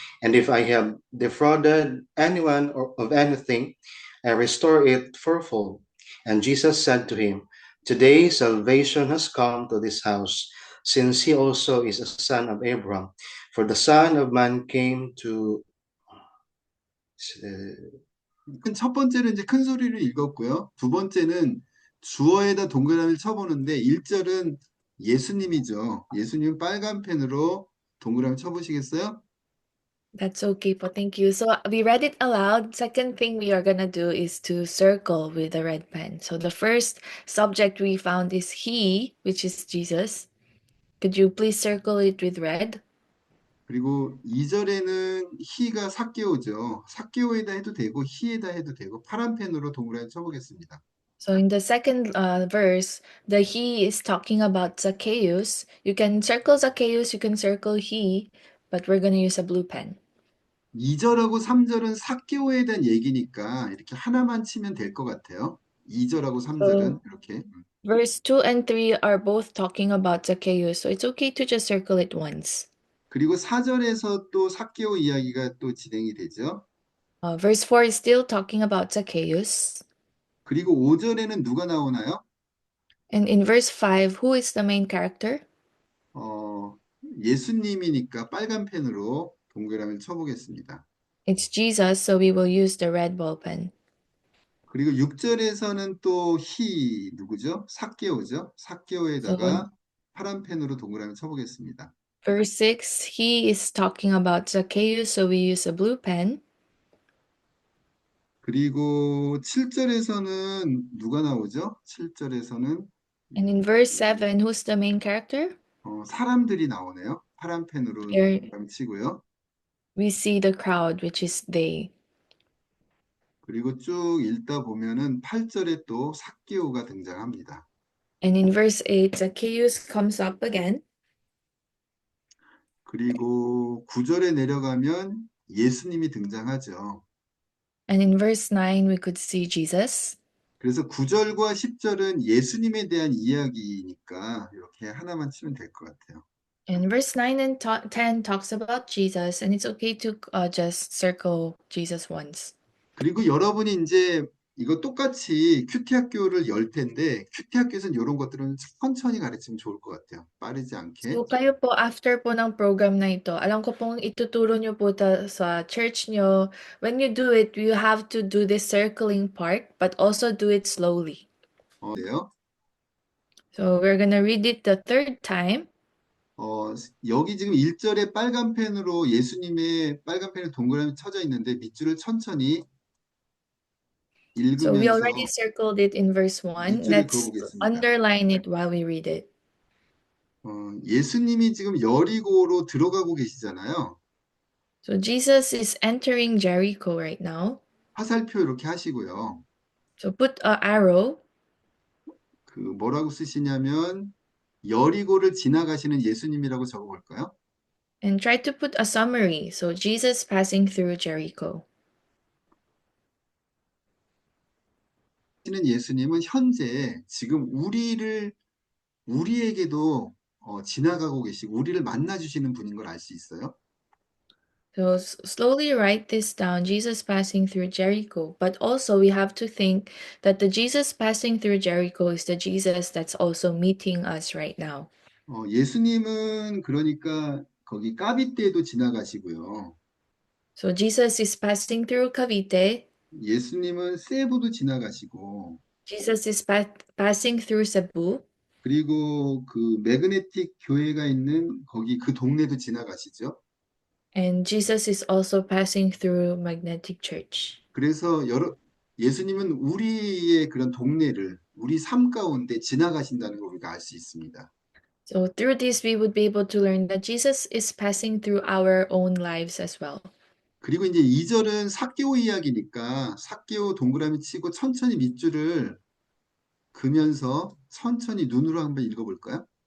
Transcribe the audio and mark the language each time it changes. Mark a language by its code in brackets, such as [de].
[en] And if I have defrauded anyone of anything, I restore it fourfold. And Jesus said to him, today salvation has come to this house, since he also is a son of Abraham. For the Son of Man came to... [ko] 첫 번째는 이제 큰 소리로 읽었고요. 두 번째는 주어에다 동그라미를 쳐보는데 1절은 예수님이죠. 예수님 빨간 펜으로 동그라미 쳐보시겠어요? [en] That's okay, po. Thank you. So we read it aloud. Second thing we are gonna do is to circle with the red pen. So the first subject we found is he, which is Jesus. Could you please circle it with red? [ko] 그리고 2절에는 히가 삭개오죠. 삭개오에다 해도 되고 히에다 해도 되고 파란 펜으로 동그라미 쳐보겠습니다. [en] So in the second verse, the he is talking about Zacchaeus. You can circle Zacchaeus, you can circle he, but we're gonna use a blue pen. [ko] 2절하고 3절은 삭개오에 대한 얘기니까 이렇게 하나만 치면 될 것 같아요. 2절하고 3절은 이렇게. [en] Verse 2 and 3 are both talking about Zacchaeus, so it's okay to just circle it once. [ko] 그리고 4절에서 또 삭개오 이야기가 또 진행이 되죠. [en] Verse 4 is still talking about Zacchaeus. [ko] 그리고 5절에는 누가 나오나요? [en] And in verse 5, who is the main character? [ko] 예수님이니까 빨간 펜으로 동그라미를 쳐보겠습니다. [en] It's Jesus, so we will use the red ball pen. [ko] 그리고 6절에서는 또 누구죠? 삭개오죠? 삭개오에다가 파란 펜으로 동그라미 쳐보겠습니다. [en] Verse 6, he is talking about Zacchaeus, so we use a blue pen. [ko] 그리고 7절에서는 누가 나오죠? 7절에서는 [en] And in verse 7, who's the main character? [ko] 사람들이 나오네요. 파란 펜으로 [en] Here [ko] 동그라미 치고요. [en] we see the crowd, which is they. [ko] 그리고 쭉 읽다 보면은 8절에 또 삭개오가 등장합니다. [en] And in verse 8, Zacchaeus comes up again. [ko] 그리고 9절에 내려가면 예수님이 등장하죠. [en] And in verse 9, we could see Jesus. [ko] 그래서 9절과 10절은 예수님에 대한 이야기니까 이렇게 하나만 치면 될 것 같아요. [en] And verse 9 and 10 talks about Jesus, and it's okay to just circle Jesus once. [ko] 그리고 여러분이 이제 이거 똑같이 큐티 학교를 열 텐데 큐티 학교에서는 이런 것들은 천천히 가르치면 좋을 것 같아요. 빠르지 않게. [tl] So kayo po, after po ng program na ito, alam ko pong ituturo nyo po sa church nyo. [en] When you do it, you have to do this circling part, but also do it slowly. [ko] 네요. [en] So we're gonna read it the third time. [ko] 여기 지금 1절에 빨간 펜으로 예수님의 빨간 펜에 동그라미 쳐져 있는데 밑줄을 천천히 [en] So we [ko] 읽으면서 [en] already circled it in verse 1. [ko] 밑줄을 [en] Let's [ko] 그어보겠습니다. [en] underline it while we read it. [ko] 예수님이 지금 여리고로 들어가고 계시잖아요. [en] So Jesus is entering Jericho right now. [ko] 화살표 이렇게 하시고요. [en] So put a arrow. [ko] 그 뭐라고 쓰시냐면 여리고를 지나가시는 예수님이라고 적어볼까요? [en] And try to put a summary. So Jesus passing through Jericho. [ko] 하시는 예수님은 현재 지금 우리에게도 지나가고 계시고 우리를 만나 주시는 분인 걸 알 수 있어요. [en] So slowly write this down, Jesus passing through Jericho. But also we have to think that the Jesus passing through Jericho is the Jesus that's also meeting us right now. [ko] 예수님은 그러니까 거기 까비떼도 지나가시고요. [en] So Jesus is passing through Cavite. [ko] 예수님은 세부도 지나가시고 [en] Jesus is passing through Cebu. [ko] 그리고 그 매그네틱 교회가 있는 거기 그 동네도 지나가시죠. [en] And Jesus is also passing through Magnetic Church. [ko] 그래서 예수님은 우리의 그런 동네를 우리 삶 가운데 지나가신다는 걸 우리가 알 수 있습니다. [en] So through this, we would be able to learn that Jesus is passing through our own lives as well. [ko] 그리고 이제 2절은 삭개오 이야기니까 삭개오 동그라미 치고 천천히 밑줄을 그면서 천천히 눈으로 한번 읽어볼까요?